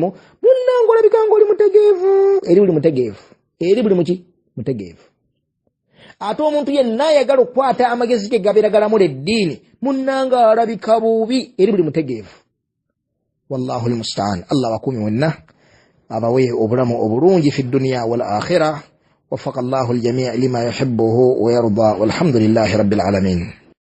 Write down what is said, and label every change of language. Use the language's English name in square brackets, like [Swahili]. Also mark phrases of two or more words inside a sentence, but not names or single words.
[Ganda] munnange olabika ng'oli mutegeevu eri buli mutegeevu ate omuntu yenna ayagala okukwata amagezi ge gabeera galamula eddiini munnange alabika bubi eri buli mutegeevu [Arabic] والله المستعان [Ganda] Allah wakuumi wenna abawe obulamu obulungi [Arabic] في الدنيا والآخرة وفق الله الجميع لما يحبه ويرضى والحمد لله رب العالمين.